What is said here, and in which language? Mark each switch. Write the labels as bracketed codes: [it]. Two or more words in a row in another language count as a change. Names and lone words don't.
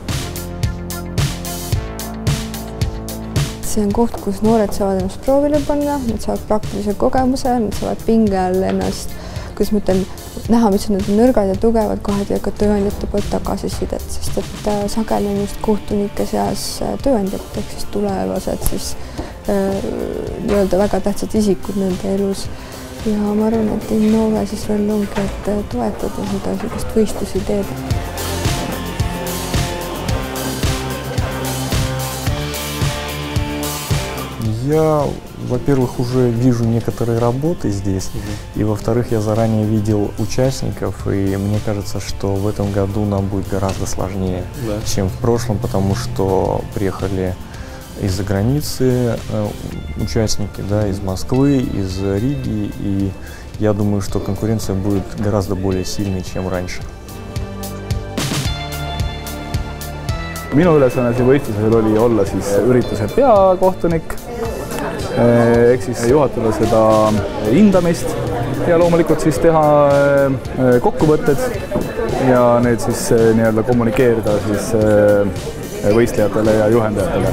[et] See on koht, kus noored saavad ennast proovile panna, nad saavad praktilise kogemuse, nad saavad pinge all ennast, kuidas ma ütlen, näha, mis on need nõrgad ja tugevad kohad ja ka tööandjate poolt tagasisidet, sest et sageli on just kohtunike seas tööandjad, ehk siis tulevased nii-öelda väga tähtsad isikud nende elus. Ja ma arvan, et Innove siis veel ongi, et toetada seda sellist võistlusideed. [ru] Я, во-первых, уже вижу некоторые работы здесь, и, во-вторых, я заранее видел участников, и мне кажется, что в этом году нам будет гораздо сложнее, чем в прошлом, потому что приехали из-за границы участники, да, из Москвы, из Риги, и я думаю, что конкуренция будет гораздо более сильной, чем раньше. [et] Minu ülesanne siin võistlusel oli olla siis ürituse peakohtunik, ehk siis juhatada seda hindamist ja loomulikult siis teha kokkuvõtted ja need siis nii-öelda kommunikeerida siis võistlejatele ja juhendajatele.